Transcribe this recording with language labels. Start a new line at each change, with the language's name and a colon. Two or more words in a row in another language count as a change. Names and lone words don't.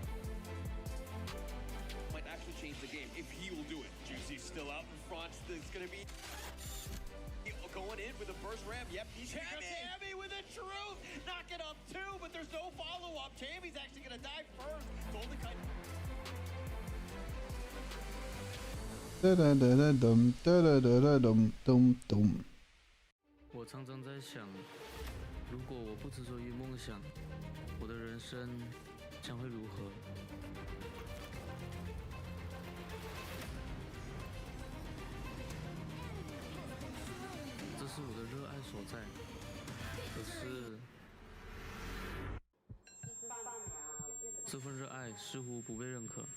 English: Might actually change the game if he will do it. Juicy's still out in front. It's going to be going in with the first ram. Yep, he's Tammy with a truth. Knock it up two, but there's no follow-up. Tammy's actually going to die first. Golden Kite. Da-da-da-da-dum, da-da-da-da-dum, dum, dum.
Chinese: 我常常在想，如果我不执着于梦想，我的人生将会如何？这是我的热爱所在，可是这份热爱似乎不被认可。